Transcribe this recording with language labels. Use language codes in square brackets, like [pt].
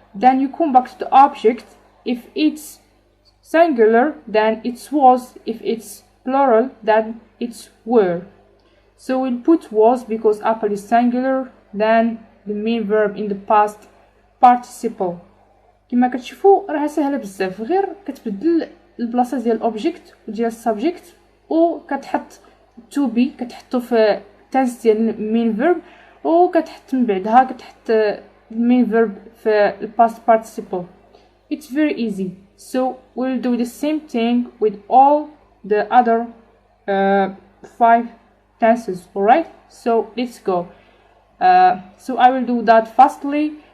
[en] Then you come back to the object. If it's singular then it's was, if it's plural then it's were. So we'll put was because apple is singular, then the main verb in the past participle. [ar] كما كتشوفوا راها سهله بزاف، غير كتبدل البلاصه ديال الاوبجيكت وديال السبجيكت وكتحط to be، كتحطو في tense ديال main verb، وكتحط من بعدها كتحط main verb في past participle. [en] It's very easy. So we'll do the same thing with all the other 5 tenses, alright. So let's go. So I will do that fastly.